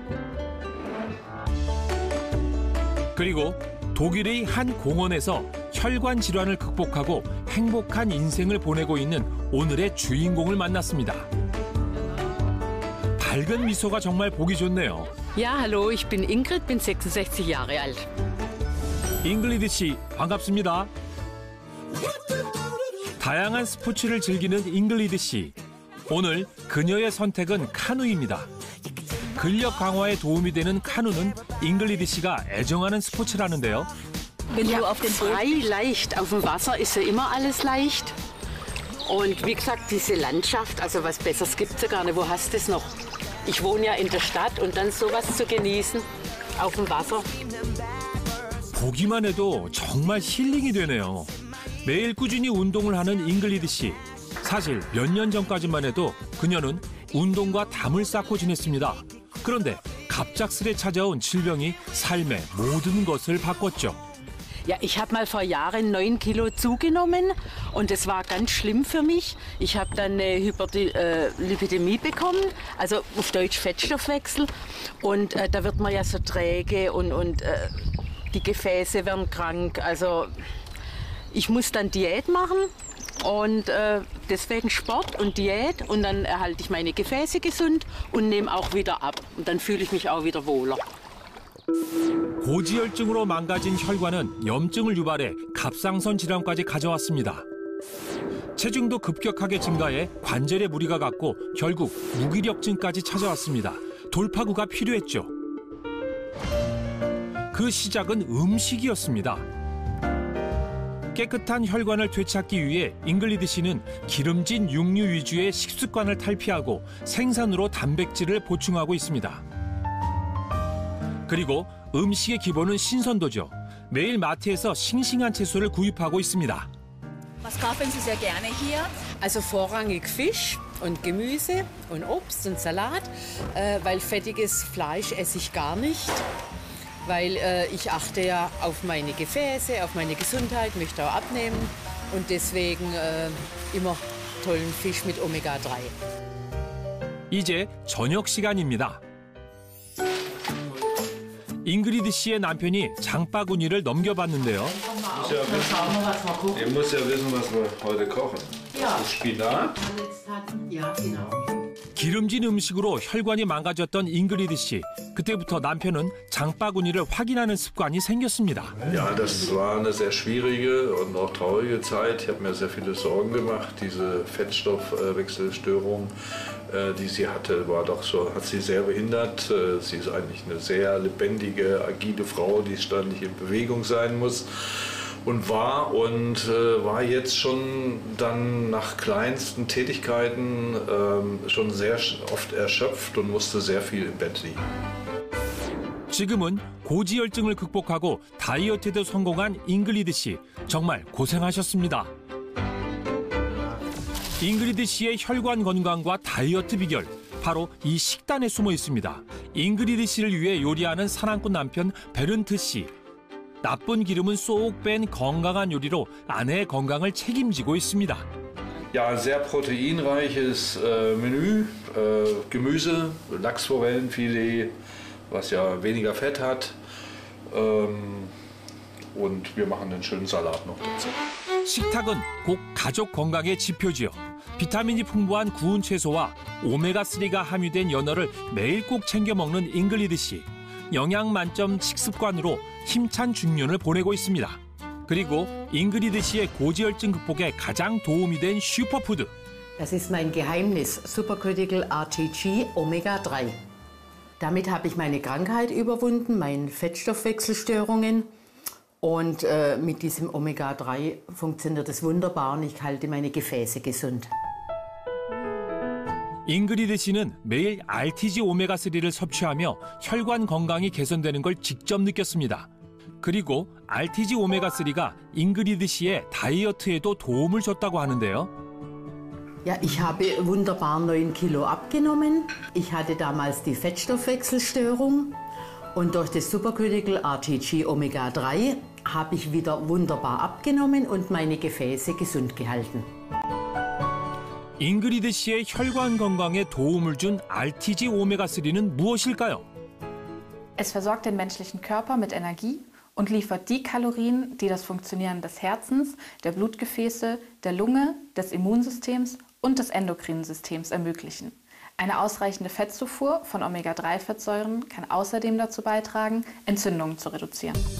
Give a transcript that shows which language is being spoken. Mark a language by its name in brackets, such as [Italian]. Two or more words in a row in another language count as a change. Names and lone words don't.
[Korean] 그리고 독일의 한 공원에서 혈관 질환을 극복하고 행복한 인생을 보내고 있는 오늘의 주인공을 만났습니다. 밝은 미소가 정말 보기 좋네요. [German] Ja, hallo, ich bin Ingrid, bin 66 Jahre alt. [Korean] 잉글리드 씨, 반갑습니다. 다양한 스포츠를 즐기는 잉글리드 씨. 오늘 그녀의 선택은 카누입니다. 근력 강화에 도움이 되는 카누는 잉글리드 씨가 애정하는 스포츠라는데요. [German] Ja, frei, leicht. Auf dem Wasser ist ja immer alles leicht. Und wie gesagt, diese Landschaft, also was Besseres gibt es ja gar nicht. Wo hast du es noch? Ich wohne ja in der Stadt und dann sowas zu genießen auf dem Wasser. [Korean] 보기만 해도 정말 힐링이 되네요. 매일 꾸준히 운동을 하는 잉글리드 씨. 사실 몇 년 전까지만 해도 그녀는 운동과 담을 쌓고 지냈습니다. 그런데 갑작스레 찾아온 질병이 삶의 모든 것을 바꿨죠. [German] Ja, ich habe mal vor Jahren 9 Kilo zugenommen und das war ganz schlimm für mich. Ich habe dann eine Lipidämie bekommen, also auf Deutsch Fettstoffwechsel. Und da wird man ja so träge und die Gefäße werden krank. Also ich muss dann Diät machen und deswegen Sport und Diät. Und dann erhalte ich meine Gefäße gesund und nehme auch wieder ab. Und dann fühle ich mich auch wieder wohler. [Korean] 고지혈증으로 망가진 혈관은 염증을 유발해 갑상선 질환까지 가져왔습니다. 체중도 급격하게 증가해 관절에 무리가 갔고 결국 무기력증까지 찾아왔습니다. 돌파구가 필요했죠. 그 시작은 음식이었습니다. 깨끗한 혈관을 되찾기 위해 잉글리드 씨는 기름진 육류 위주의 식습관을 탈피하고 생선으로 단백질을 보충하고 있습니다. 그리고 음식의 기본은 신선도죠. 매일 마트에서 싱싱한 채소를 구입하고 있습니다. [German] Was kaufen Sie sehr gerne hier? Also vorrangig Fisch und Gemüse und Obst und Salat, weil fettiges Fleisch esse ich gar nicht. Weil ich achte ja auf meine Gefäße, auf meine Gesundheit, möchte auch abnehmen und deswegen immer tollen Fisch mit Omega-3. [Korean] 이제 저녁 시간입니다. 잉그리드 씨의 남편이 장바구니를 넘겨봤는데요. [German] Ihr müsst ja wissen, was wir heute kochen. Spinat. Ja, genau. [Korean] 기름진 음식으로 혈관이 망가졌던 잉그리드 씨. 그때부터 남편은 장바구니를 확인하는 습관이 생겼습니다. [German] Ja, das war eine sehr schwierige und auch traurige Zeit. Ich habe mir sehr viele Sorgen gemacht. Diese Fettstoffwechselstörung, die sie hatte, war doch so, hat sie sehr behindert. Sie ist eigentlich eine sehr lebendige, agile Frau, die ständig in Bewegung sein muss. Und war jetzt schon dann nach kleinsten Tätigkeiten schon sehr oft erschöpft und musste sehr viel im Bett liegen. [Korean] 지금은 고지혈증을 극복하고 다이어트에도 성공한 잉글리드 씨. 정말 고생하셨습니다. 잉그리드 씨의 혈관 건강과 다이어트 비결. 바로 이 식단에 숨어 있습니다. 잉그리드 씨를 위해 요리하는 사랑꾼 남편 베른트 씨. 나쁜 기름은 쏙 뺀 건강한 요리로 아내의 건강을 책임지고 있습니다. [German] Ja, ein sehr proteinreiches Menü, Gemüse, Lachsforellenfilet, was ja weniger Fett hat. Und wir machen einen schönen Salat noch dazu. [Korean] 식탁은 꼭 가족 건강의 지표지요. 비타민이 풍부한 구운 채소와 오메가3가 함유된 연어를 매일 꼭 챙겨 먹는 잉글리드 씨. 영양 만점 식습관으로 힘찬 중년을 보내고 있습니다. 그리고 잉그리드 씨의 고지혈증 극복에 가장 도움이 된 슈퍼푸드. [German] Das ist mein Geheimnis, Supercritical RTG Omega 3. Damit habe ich meine Krankheit überwunden, meine Fettstoffwechselstörungen. Und mit diesem Omega-3 funktioniert es wunderbar und ich halte meine Gefäße gesund. [Korean] 잉그리드 씨는 매일 RTG 오메가3를 섭취하며 혈관 건강이 개선되는 걸 직접 느꼈습니다. 그리고 RTG 오메가3가 잉그리드 씨의 다이어트에도 도움을 줬다고 하는데요. [German] Ja, ich habe wunderbar 9 Kilo abgenommen. Ich hatte damals die Fettstoffwechselstörung und durch das Supercritical RTG Omega-3 habe ich wieder wunderbar abgenommen und meine Gefäße gesund gehalten. [Korean] 잉그리드 씨의 혈관 건강에 도움을 준 RTG 오메가3는 무엇일까요? [German] Es versorgt den menschlichen Körper mit Energie und liefert die Kalorien, die das Funktionieren des Herzens, der Blutgefäße, der Lunge, des Immunsystems und des endokrinen Systems ermöglichen. Eine ausreichende Fettzufuhr von Omega-3-Fettsäuren kann außerdem dazu beitragen, Entzündungen zu reduzieren.